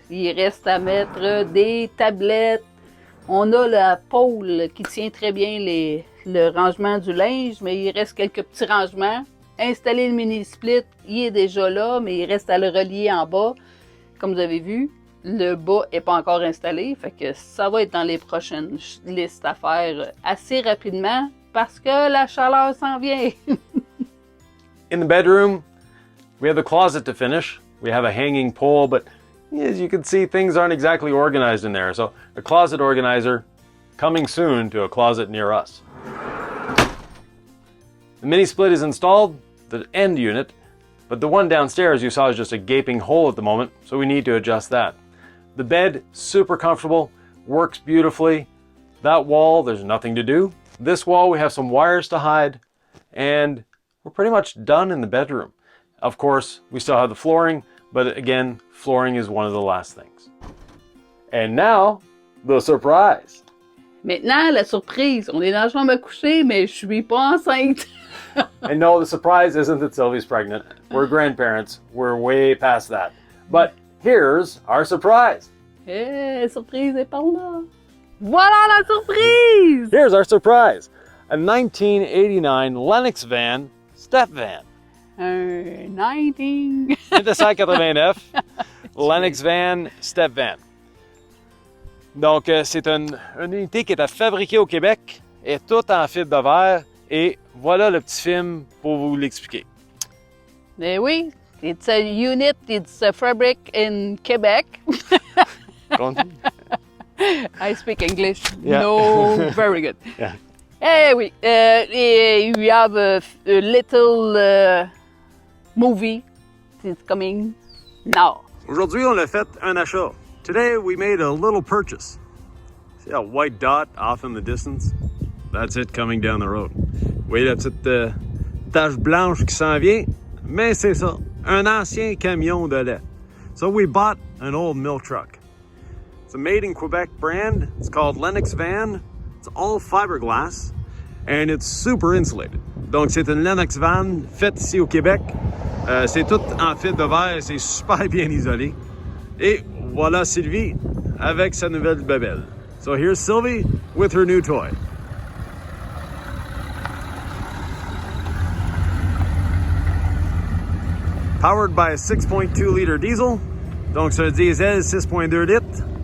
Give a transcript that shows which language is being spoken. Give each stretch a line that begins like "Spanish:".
French: Il reste à mettre des tablettes. On a la pôle qui tient très bien le rangement du linge, mais il reste quelques petits rangements. Installer le mini-split, il est déjà là, mais il reste à le relier en bas. Comme vous avez vu, le bas n'est pas encore installé, fait que ça va être dans les prochaines listes à faire assez rapidement parce que la chaleur s'en vient.
English: In the bedroom, we have the closet to finish. We have a hanging pole, but as you can see, things aren't exactly organized in there. So a closet organizer coming soon to a closet near us. The mini split is installed, the end unit, but the one downstairs you saw is just a gaping hole at the moment, so we need to adjust that. The bed, super comfortable, works beautifully. That wall, there's nothing to do. This wall, we have some wires to hide, and we're pretty much done in the bedroom. Of course, we still have the flooring, but again, flooring is one of the last things. And now, the surprise.
French: Maintenant, la surprise. On est dans la chambre à coucher, mais je suis pas enceinte.
English: And no, the surprise isn't that Sylvie's pregnant. We're grandparents. We're way past that. But here's our surprise.
French: Surprise est par là. Voilà la surprise!
English: Here's our surprise. A 1989 Lennox van, step van.
French: Un 19...
English: 1989 Lennox van, step van.
French: Donc, c'est une unité qui est fabriquée au Québec, est toute en fibre de verre, et voilà le petit film pour vous l'expliquer. Eh oui,
English: it's a unit, it's a fabric in Quebec. I speak English. Yeah. No, very good. Yeah.
French: Eh oui,
English: we have a little movie. It's coming now.
French: Aujourd'hui, on a fait un achat.
English: Today, we made a little purchase. See that white dot off in the distance? That's it coming down the road.
French: Vous voyez la petite tache blanche qui s'en vient? Mais c'est ça, un ancien camion de lait.
English: So we bought an old mill truck. It's a made in Quebec brand. It's called Lennox Van. It's all fiberglass and it's super insulated.
French: Donc c'est une Lennox Van faite ici au Québec. C'est tout en fibre de verre, c'est super bien isolé. Et voilà Sylvie avec sa nouvelle babelle.
English: So here's Sylvie with her new toy. Powered by a 6.2 liter diesel.
French: Donc c'est un diesel 6.2 litres.